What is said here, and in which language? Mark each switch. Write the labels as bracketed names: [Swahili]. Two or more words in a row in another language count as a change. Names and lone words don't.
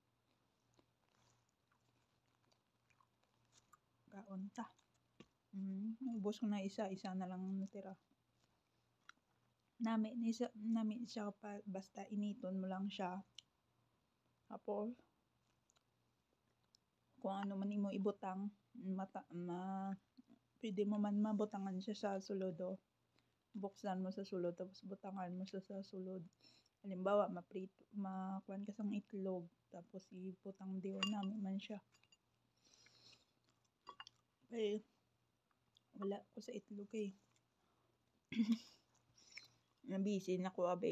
[Hiligaynon] Kaunta. [Filipino] Ubos ko na isa na lang natira. [Hiligaynon] Nami siya basta initon mo lang siya. Tapos kung ano man imo ibutang, pwede mo man mabutangan siya sa sulod o. Buksan mo sa sulod tapos butangan mo siya sa sulod. Halimbawa, makuan ka sang itlog tapos ibutang diyon namin man siya. Eh, wala ko sa itlog eh. Nabisi na ko abe.